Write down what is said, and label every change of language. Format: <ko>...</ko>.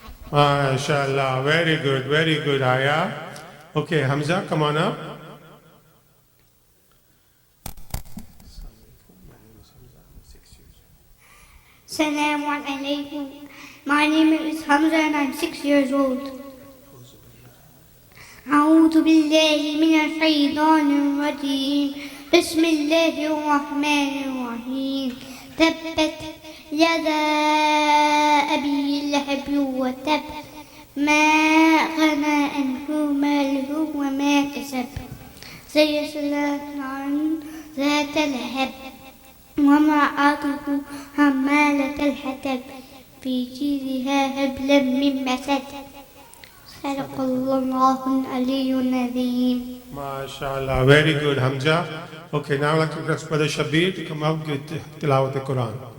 <en>MashaAllah, very good, Aya. Okay, Hamza, come on up. Assalamu alaikum. My name is Hamza and I'm 6 years old.</en> <ar>أعوذ بالله من الشيطان الرجيم بسم الله الرحمن الرحيم تبت يدا أبي لهب وتب ما أغنى عنه ماله وما كسب سيصلى نارا ذات لهب وامرأته حمالة الحطب في جيدها حبل من مسد صدق الله العلي العظيم.</ar> <en>MashaAllah, very good, Hamza. Okay, now I'd like to request Brother Shabir to come up with Tilawat al-Quran.</en>